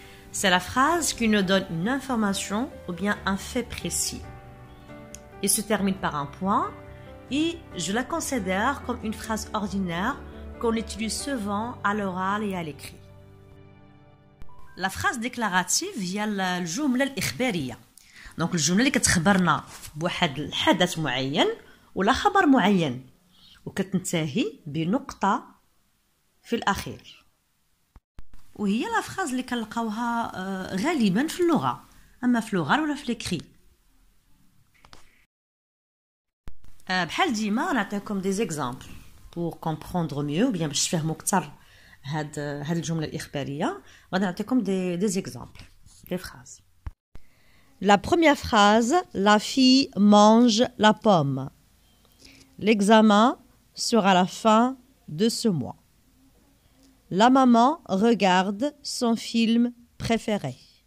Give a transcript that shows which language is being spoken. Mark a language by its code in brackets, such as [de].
[fr] C'est la phrase qui nous donne une information ou bien un fait précis. Il se termine par un point et je la considère comme une phrase ordinaire qu'on utilise souvent à l'oral et à l'écrit. La phrase déclarative [ar] هي الجملة الإخبارية. دونك الجملة اللي كتخبرنا بواحد الحدث معين ولا خبر معين وكتنتهي بنقطة في الأخير. وهي لا phrase اللي كنلقاوها غالبا في اللغة، أما في l'oral ولا في l'écrit. بحال ديما نعطيكم دي زيكزامبل [fr] pour comprendre mieux ou bien [ar] باش تفهموا اكثر هاد الجمله الاخباريه. غادي نعطيكم دي زيكزامبل دي phrases. [fr] La première phrase, la fille mange la pomme. L'examen sera à la fin de ce mois. La maman regarde son film préféré.